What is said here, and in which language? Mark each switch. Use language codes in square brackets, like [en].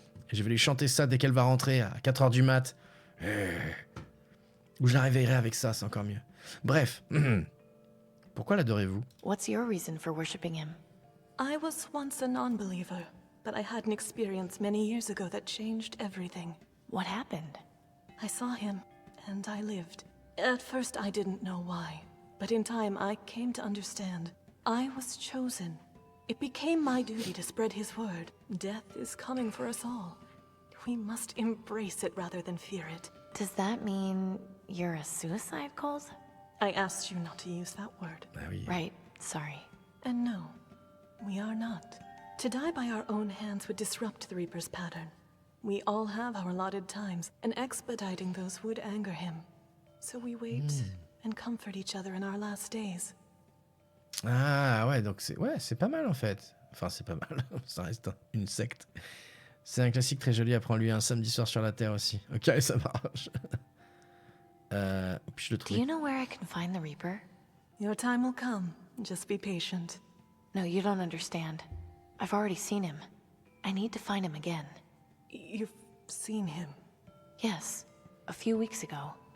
[fr] Et je vais lui chanter ça dès qu'elle va rentrer à 4h du mat. Ou je la réveillerai avec ça, c'est encore mieux. Bref. Pourquoi l'adorez-vous? [en] What's your reason for worshipping him? I was once a non-believer, but I had an experience many years ago that changed everything. What happened? I saw him, and I lived. At first, I didn't know why, but in time, I came to understand. I was chosen. It became my duty to spread his word. Death is coming for us all. We must embrace it rather than fear it. Does that mean you're a suicide cult? I asked you not to use that word. Right, sorry. And no, we are not. To die by our own hands would disrupt the Reaper's pattern. We all have our allotted times, and expediting those would anger him. So we wait and comfort each other in our last days. [fr] Ah ouais, donc c'est pas mal en fait. Enfin, c'est pas mal, ça reste une secte. C'est un classique très joli, après lui un samedi soir sur la Terre aussi. Ok, ça marche. Puis je le [en] Do [fr] trouve. [en] you know where I can find the Reaper? Your time will come. Just be patient. No, you don't understand. I've already seen him. I need to find him again. You've seen him? Yes, a few weeks ago.